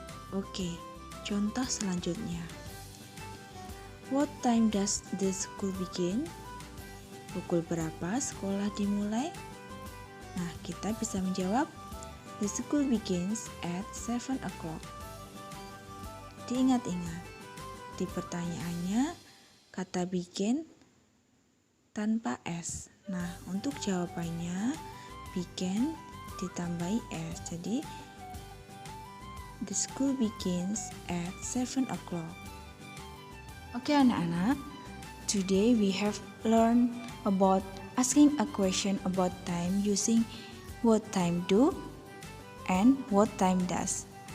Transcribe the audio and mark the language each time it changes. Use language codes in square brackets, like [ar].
[id] Oke, contoh selanjutnya. [en] What time does the school begin? [id] Pukul berapa sekolah dimulai? Nah, kita bisa menjawab, [en] the school begins at 7 o'clock. [id] Diingat-ingat, di pertanyaannya kata begin tanpa s. Nah, untuk jawabannya begin ditambahi s. Jadi, [en] the school begins at 7 o'clock. [id] Oke anak-anak, [en] today we have learned about asking a question about time using what time do and what time does.